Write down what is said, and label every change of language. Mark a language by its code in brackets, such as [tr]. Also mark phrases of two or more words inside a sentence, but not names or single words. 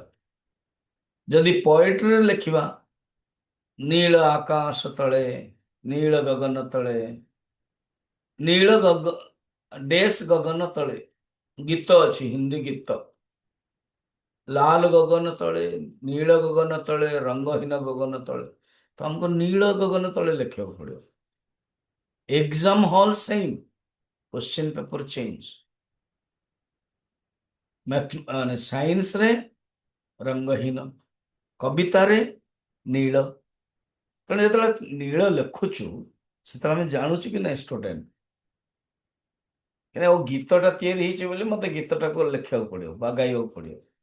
[or] ଯଦି ପୋଏଟ୍ରିରେ ଲେଖିବା, ନୀଳ ଆକାଶ ତଳେ, ନୀଳ ଗଗନ ତଳେ, ନୀଳ ଗଗ ଡେସ୍ ଗଗନ ତଳେ, ଗୀତ ଅଛି ହିନ୍ଦୀ ଗୀତ। ଲାଲ ଗଗନ ତଳେ, ନୀଳ ଗଗନ ତଳେ, ରଙ୍ଗହୀନ ଗଗନ ତଳେ, ତ ଆମକୁ ନୀଳ ଗଗନ ତଳେ ଲେଖିବାକୁ ପଡିବ। [en] exam hall same, question paper change. [or] ମାନେ ସାଇନ୍ସରେ ରଙ୍ଗହୀନ, କବିତାରେ ନୀଳ। ତେଣୁ ଯେତେବେଳେ ନୀଳ ଲେଖୁଛୁ ସେତେବେଳେ ଆମେ ଜାଣୁଛୁ କି ନାଇଁ ଷ୍ଟୁଡେଣ୍ଟ, କାହିଁକିନା ଗୀତଟା ତିଆରି ହେଇଛି ବୋଲି ମତେ ଗୀତଟାକୁ ଲେଖିବାକୁ ପଡିବ ବା ଗାଇବାକୁ ପଡିବ।